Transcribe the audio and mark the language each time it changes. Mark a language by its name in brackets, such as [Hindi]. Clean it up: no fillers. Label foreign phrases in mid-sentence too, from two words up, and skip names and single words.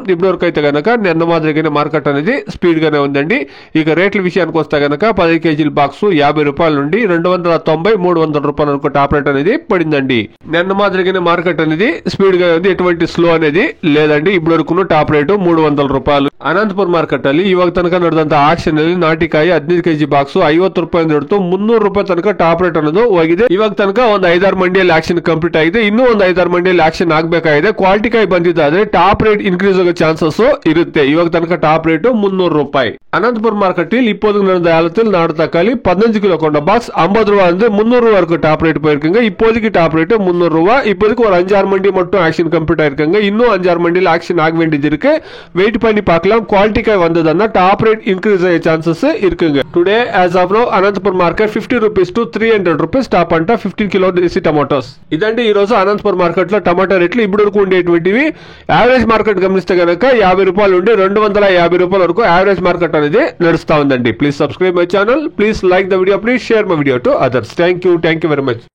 [Telugu] ఇప్పటి వరకు అయితే గనక నిన్న మాదిరిగానే మార్కెట్ అనేది స్పీడ్ గానే ఉందండి. ఇక రేట్ల విషయానికి వస్తే గనక 10 కేజీల బాక్స్ 50 రూపాయల నుండి 290 300 రూపాయల వరకు టాప్ రేట్ అనేది పడిందండి. నిన్న మాదిరిగానే మార్కెట్ అనేది స్పీడ్ గా ఉంది, ఎటువంటి స్లో అనేది లేదండి. ఇప్పటి వరకు టాప్ రేటు 300 ರೂಪಾಯಿ. [Kannada] ಅನಂತಪುರ ಮಾರ್ಕೆಟ್ ಅಲ್ಲಿ ಇವಾಗ ತನಕ ನಡೆದಂತ ಆಕ್ಷನ್ ಅಲ್ಲಿ ನಾಟಿಕಾಯಿ 15 ಕೆಜಿ ಬಾಕ್ಸ್ 50 ರೂಪಾಯಿ ಹಿಡಿದು 300 ರೂಪಾಯಿ ತನಕ ಟಾಪ್ ರೇಟ್ ಅನ್ನೋದು ಹೋಗಿದೆ. ಇವಾಗ ತನಕ ಒಂದು 5-6 ಮಂಡಿಯಲ್ಲಿ ಆಕ್ಷನ್ ಕಂಪ್ಲೀಟ್ ಆಗಿದೆ, ಇನ್ನೂ ಒಂದು 5-6 ಮಂಡಿಯಲ್ಲಿ ಆಕ್ಷನ್ ಆಗಬೇಕಾಗಿದೆ. ಕ್ವಾಲಿಟಿ ಕಾಯಿ ಬಂದಿದ್ದಾದ್ರೆ ಟಾಪ್ ರೇಟ್ ಇನ್ಕ್ರೀಸ್ ಆಗೋ ಚಾನ್ಸಸ್ ಇರುತ್ತೆ. ಇವಾಗ ತನಕ ಟಾಪ್ ರೇಟ್ 300 ರೂಪಾಯಿ. [Tamil] అనంతపురం మార్కెట్ இப்போது நடந்த ஏலத்தில் நாடு தக்காளி 15 கிலோ கொண்ட பாக்ஸ் 50 ரூபாய் இருந்து 300 ரூபாய் வரைக்கும் டாப் ரேட் போயிருக்குங்க. இப்போதைக்கு டாப் ரேட் 300 ரூபாய். இப்போதைக்கு ஒரு 5-6 மண்டி மட்டும் ஆக்ஷன் கம்ப்ளீட் ஆயிருக்குங்க. இன்னும் 5-6 மண்டியில் ஆக்ஷன் ஆக வேண்டியது இருக்கு. வெயிட் பண்ணி பார்க்கலாம். குவாலிட்டி காய் வந்ததுன்னா டாப் ரேட் இன்க்ரீஸ் ஆக சான்சஸ் இருக்குங்க. [English] டுடே as of now అనంతపురం మార్కెట్ 50 rupees to 300 rupees టాప్ అంట 15 కిలో desi tomatoes. [Telugu] ఇదండి ఈ రోజు అనంతపురం మార్కెట్ లో టమాటా రేట్లు ఇప్పుడు వరకు ఉండేటువంటివి. యావరేజ్ మార్కెట్ గమనిస్తే గనక 50 రూపాయల నుండి 250 రూపాయల వరకు యావరేజ్ మార్కెట్ అనేది నడుస్తా ఉందండి. [English] Please subscribe my channel, please like the video, please share my video to others. Thank you very much.